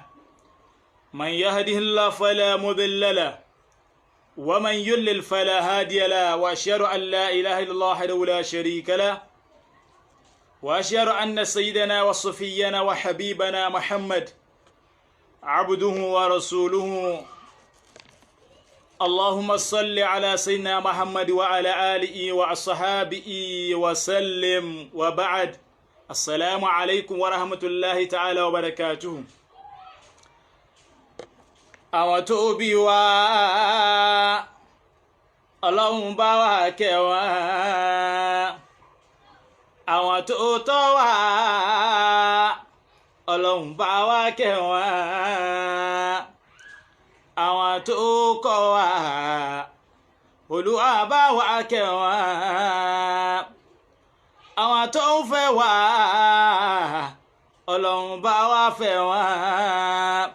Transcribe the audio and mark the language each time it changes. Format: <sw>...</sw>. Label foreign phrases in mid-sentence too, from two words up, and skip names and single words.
<ar>من يهده الله فلا مضل له ومن يضلل فلا هادي له، وأشهد أن لا إله إلا الله وحده لا شريك له، وأشهد أن سيدنا وصفينا وحبيبنا محمد عبده ورسوله. اللهم صل على سيدنا محمد وعلى آله وأصحابه وسلم، وبعد. السلام عليكم ورحمة الله تعالى وبركاته.</ar> <yo>àwọn tó bí wa Ọlọ́run bá wa kẹ́ wọn, àwọn tó tọ́ wa Ọlọ́run bá wa kẹ́ wọn, àwọn tó kọ́ wa Olúwa bá wa kẹ́ wọn, àwọn tó fẹ́ wa Ọlọ́run bá wa fẹ́ wọn.</yo>